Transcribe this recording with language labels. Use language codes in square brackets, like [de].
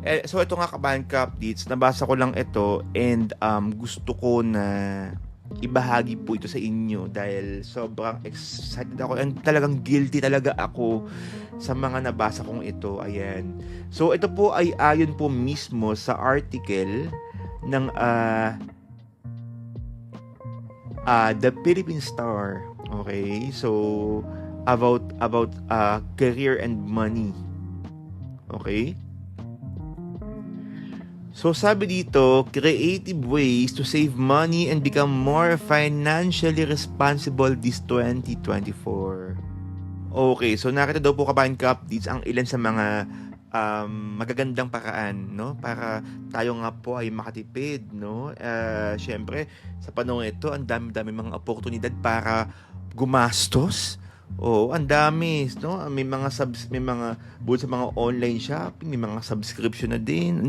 [tl] So ito nga, Kabayan Ka Updates, nabasa ko lang ito and gusto ko na ibahagi po ito sa inyo dahil sobrang excited ako and talagang guilty talaga ako sa mga nabasa kong ito. Ayan. So ito po ay ayon po mismo sa article ng The Philippine Star. [en] Okay? So about career and money. Okay? [tl] So sabi dito, [en] creative ways to save money and become more financially responsible this 2024. [tl] Okay, so nakita daw po kabayan ka-updates ang ilan sa mga magagandang paraan, no? Para tayo nga po ay makatipid, no? Syempre, sa panahon ito, ang dami-dami mga oportunidad para gumastos. Oo, ang dami, no? May mga bukod sa mga online shopping, may mga subscription na din.